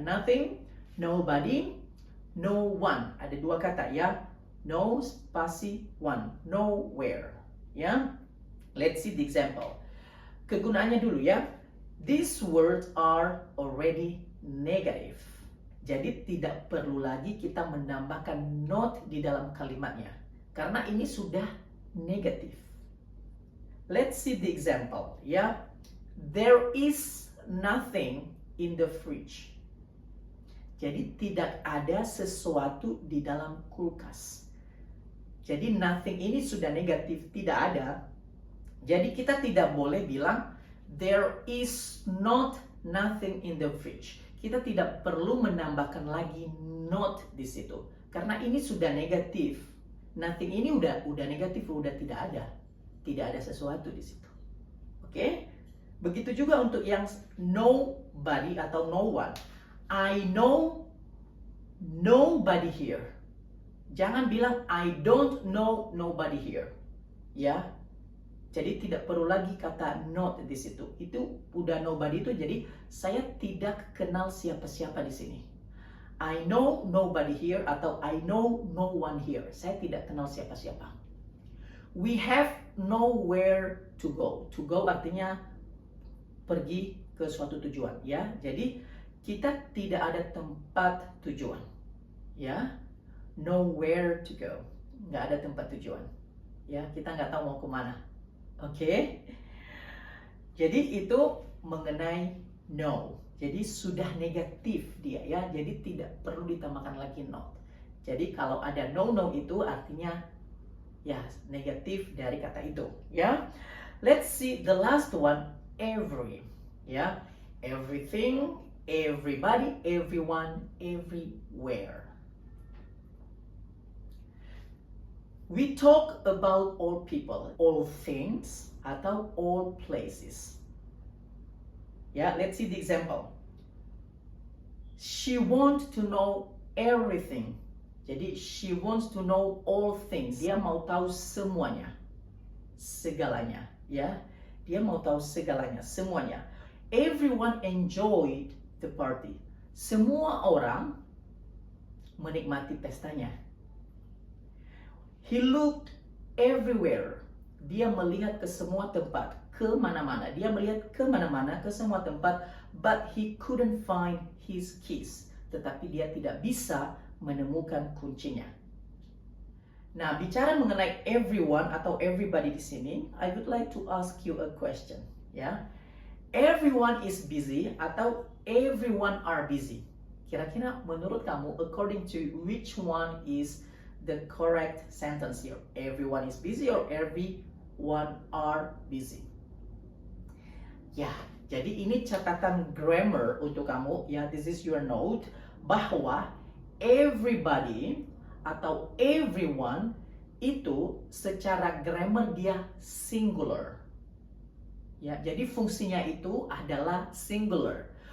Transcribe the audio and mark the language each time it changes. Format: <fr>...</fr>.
<en>Nothing, nobody, no one.</en> <id>Ada 2 kata ya. No spasi one, nowhere. Ya.</id> <en>Let's see the example.</en> <id>Kegunaannya dulu ya.</id> <en>These words are already negative.</en> <id>Jadi tidak perlu lagi kita menambahkan not di dalam kalimatnya. Karena ini sudah negatif.</id> <en>Let's see the example. Ya. There is nothing in the fridge.</en> <id>Jadi tidak ada sesuatu di dalam kulkas. Jadi nothing ini sudah negatif, tidak ada. Jadi kita tidak boleh bilang</id> <en>there is not nothing in the fridge.</en> <id>Kita tidak perlu menambahkan lagi not di situ. Karena ini sudah negatif. Nothing ini udah negatif, udah tidak ada. Tidak ada sesuatu di situ. Oke? Begitu juga untuk yang nobody atau no one.</id> <en>I know nobody here.</en> <id>Jangan bilang</id> <en>I don't know nobody here.</en> <id>Ya. Jadi tidak perlu lagi kata not di situ. Itu udah nobody itu jadi saya tidak kenal siapa-siapa di sini.</id> <en>I know nobody here atau I know no one here.</en> <id>Saya tidak kenal siapa-siapa.</id> <en>We have nowhere to go.</en> <id>To go artinya pergi ke suatu tujuan, ya. Jadi kita tidak ada tempat tujuan, ya. Nowhere to go. Nggak ada tempat tujuan, ya. Kita nggak tahu mau kemana. Oke, jadi itu mengenai no. Jadi sudah negatif dia ya. Jadi tidak perlu ditambahkan lagi not. Jadi kalau ada no itu artinya ya negatif dari kata itu ya.</id> <en>Let's see the last one, every ya. Everything, everybody, everyone, everywhere. We talk about all people, all things, atau all places. Yeah, let's see the example. She wants to know everything. Jadi, she wants to know all things.</en> <id>Dia mau tahu semuanya. Segalanya. Ya, dia mau tahu segalanya, semuanya.</id> <en>Everyone enjoyed the party.</en> <id>Semua orang menikmati pestanya.</id> <en>He looked everywhere.</en> <id>Dia melihat ke semua tempat, ke mana-mana. Dia melihat ke mana-mana, ke semua tempat,</id> <en>but he couldn't find his keys.</en> <id>Tetapi dia tidak bisa menemukan kuncinya. Nah, bicara mengenai</id> <en>everyone atau everybody di sini, I would like to ask you a question, ya. Everyone is busy atau everyone are busy?</en> <id>Kira-kira menurut kamu,</id> <en>according to which one is the correct sentence here? Everyone is busy or everyone are busy?</en> <id>Ya, jadi ini catatan grammar untuk kamu, ya.</id> <en>This is your note, bahwa everybody atau everyone itu secara grammar dia singular.</en> <id>Ya, jadi fungsinya itu adalah singular.</id>